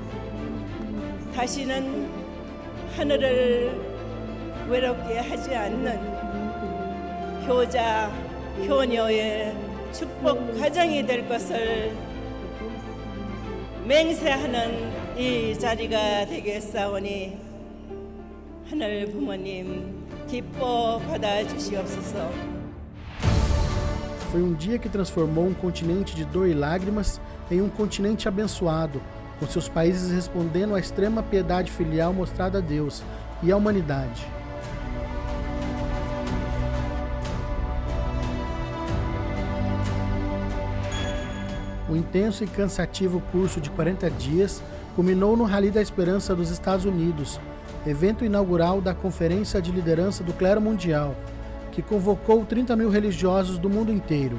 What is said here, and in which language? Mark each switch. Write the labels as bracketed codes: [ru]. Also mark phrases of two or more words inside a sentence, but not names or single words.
[ko] 다시는 하늘을 외롭게 하지 않는 효자, 효녀의 축복 가정이 될 것을 맹세하는 이 자리가 되겠사오니 하늘 부모님 기뻐 받아주시옵소서. [pt] Foi um dia que transformou um continente de dor e lágrimas em um continente abençoado, com seus países respondendo à extrema piedade filial mostrada a Deus e à humanidade. O intenso e cansativo curso de 40 dias culminou no Rally da Esperança dos Estados Unidos, evento inaugural da Conferência de Liderança do Clero Mundial, que convocou 30.000 religiosos do mundo inteiro.